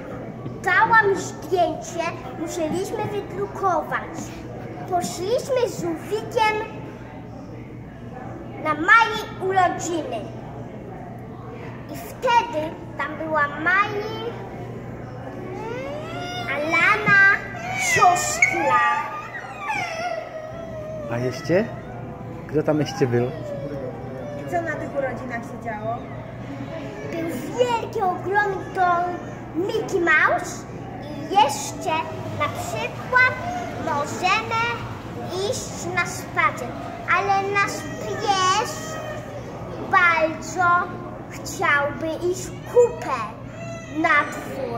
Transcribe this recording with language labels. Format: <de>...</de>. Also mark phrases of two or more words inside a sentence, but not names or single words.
<pl>Dałam zdjęcie, musieliśmy wydrukować. Poszliśmy z Żółwikiem na mojej urodziny. I wtedy tam była Maji, Alana, siostra.</pl> <cs>A ještě? Kdo tam ještě byl?</cs> <pl>I co na tych urodzinach się działo? Był wielki, ogromny Mickey Mouse i jeszcze na przykład możemy iść na spacer, ale nasz pies bardzo chciałby iść kupę na dwór.</pl>